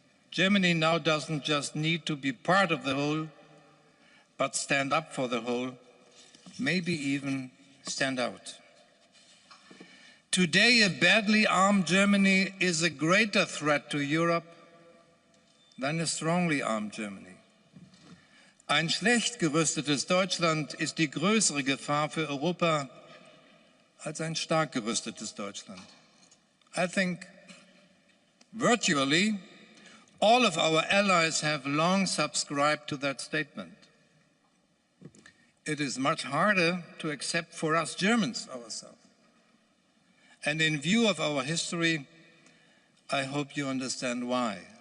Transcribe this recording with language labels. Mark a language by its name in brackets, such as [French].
[English] Germany now doesn't just need to be part of the whole, but stand up for the whole, maybe even stand out. Today, a badly armed Germany is a greater threat to Europe than a strongly armed Germany. [German] Ein schlecht gerüstetes Deutschland ist die größere Gefahr für Europa als ein stark gerüstetes Deutschland. [English] I think virtually all of our allies have long subscribed to that statement. It is much harder to accept for us Germans ourselves. And in view of our history, I hope you understand why.